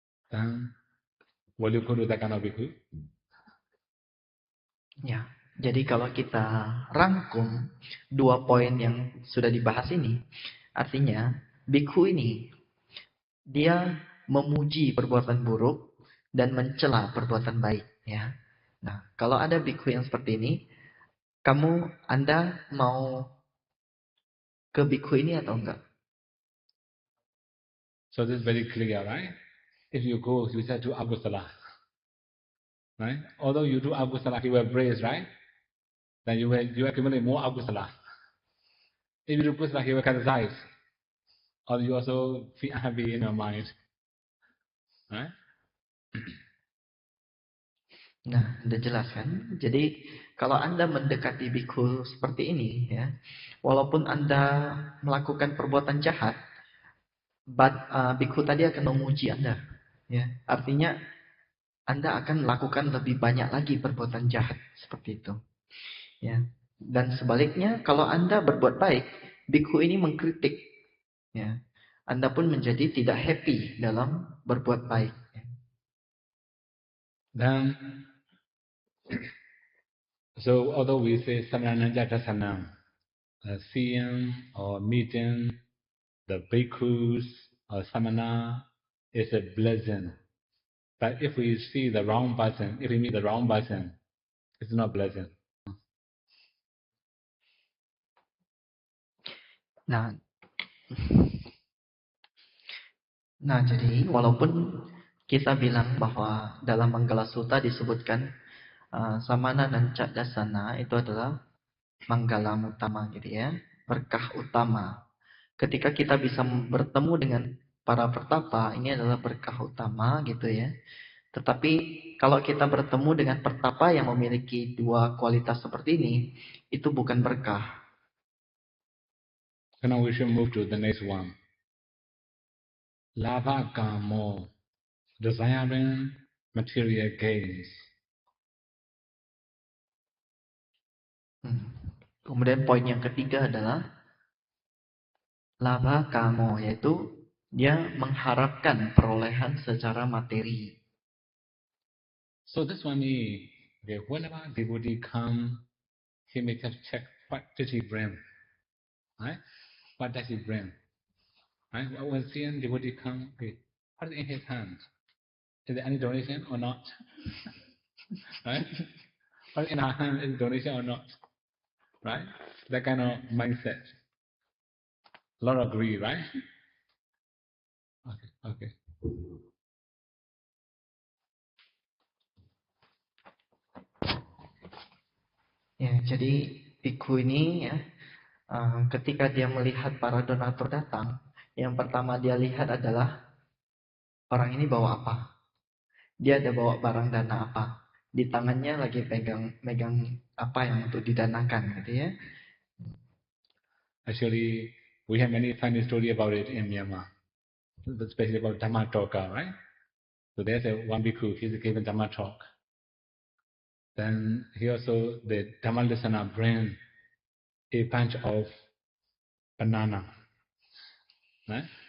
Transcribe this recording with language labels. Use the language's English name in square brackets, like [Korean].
[English] Then will you go to that kind of bhikkhu? [Indonesian] Ya, jadi kalau kita rangkum 2 poin yang sudah dibahas ini, artinya bhikkhu ini dia memuji perbuatan buruk dan mencela perbuatan baik ya. Nah, kalau ada bhikkhu yang seperti ini, Anda mau ke bhikkhu ini atau enggak? [English] So this is very clear, right? If you go, you say to agusala, right? Although you do agusala, you will praise, right? Then you accumulate more agusala. If you do kusala, you will criticize, or you also feel unhappy in your mind, right? [Indonesian] Nah, udah jelas kan? Jadi kalau Anda mendekati bhikkhu seperti ini ya, walaupun Anda melakukan perbuatan jahat, bhikkhu tadi akan memuji Anda. Ya, artinya Anda akan melakukan lebih banyak lagi perbuatan jahat seperti itu. Ya. Dan sebaliknya, kalau Anda berbuat baik, bhikkhu ini mengkritik. Ya. Anda pun menjadi tidak happy dalam berbuat baik. [English] Then So although we say Samananja Dasanam, seeing or meeting the bhikkhus or samana is a blessing. But if we see the wrong person, if we meet the wrong person, it's not blessing. [Indonesian] Nah, jadi walaupun kita bilang bahwa dalam Manggala Sutta disebutkan Samana dan Cakdasana itu adalah Manggala utama gitu ya, berkah utama. Ketika kita bisa bertemu dengan para pertapa, ini adalah berkah utama gitu ya. Tetapi kalau kita bertemu dengan pertapa yang memiliki dua kualitas seperti ini, itu bukan berkah. [English] So now we should move to the next one. Lava kamo, desiring material gains. [Indonesian] Kemudian poin yang ketiga adalah lava kamo, yaitu dia mengharapkan perolehan secara materi. [English] So this one is, whenever devotee come, he may just check what does he bring, right? What does he bring, right? When seeing devotee come, okay, what is in his hand? Is there any donation or not? Right? What is in our hand is donation or not? Right? That kind of mindset. A lot of greed, right? Okay. [Indonesian] Ya, jadi bhikkhu ini ya, ketika dia melihat para donatur datang, yang pertama dia lihat adalah orang ini bawa apa. Dia ada bawa barang dana apa. Di tangannya lagi megang apa yang untuk didanakan gitu ya. [English] Actually, we have many funny story about it in Myanmar, especially about Dhamma talker, right? So there's one bhikkhu, he's given Dhamma talk. Then he also, the Dhamma listener bring a bunch of banana, right?